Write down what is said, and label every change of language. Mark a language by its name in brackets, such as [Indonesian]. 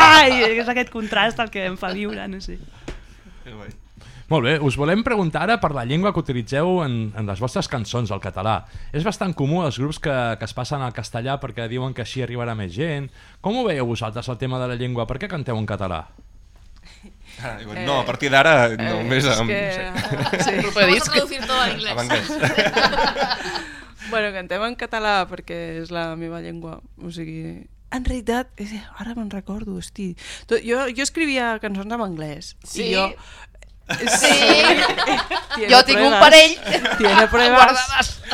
[Catalan] I és aquest contrast el que em fa viure, no sé. Molt bé, us volem preguntar ara per la llengua que utilitzeu en les vostres cançons, el català. És bastant comú els grups que es passen al castellà perquè diuen que així arribarà més gent. Com ho veieu vosaltres el tema de la llengua? Per què canteu en català? No, a partir d'ara només... [Spanish] Vamos a traducir todo a inglés. [Catalan] Bueno, cantem en català perquè és la meva llengua, o sigui, en realitat, ara me'n recordo, hosti, jo escrivia cançons en anglès. Sí? I jo, sí, jo tinc un parell. [Spanish] Tiene pruebas.